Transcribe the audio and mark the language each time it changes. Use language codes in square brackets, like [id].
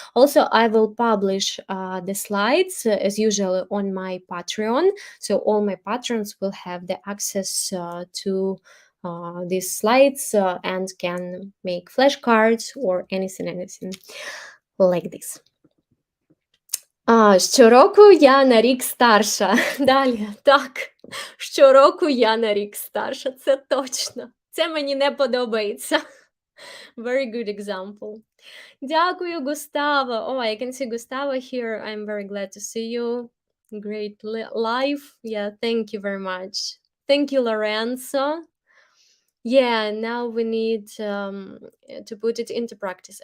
[en] Also, I will publish the slides as usual on my Patreon, so all my patrons will have the access to these slides and can make flashcards or anything like this. [uk] Щороку я на рік старша. Далі, так, щороку я на рік старша, це точно. Це мені не подобається. [en] Very good example. [uk] Дякую, [en] Gustavo. Oh, I can see Gustavo here. I'm very glad to see you. Great live. Yeah, thank you very much. Thank you, Lorenzo. Yeah, now we need to put it into practice.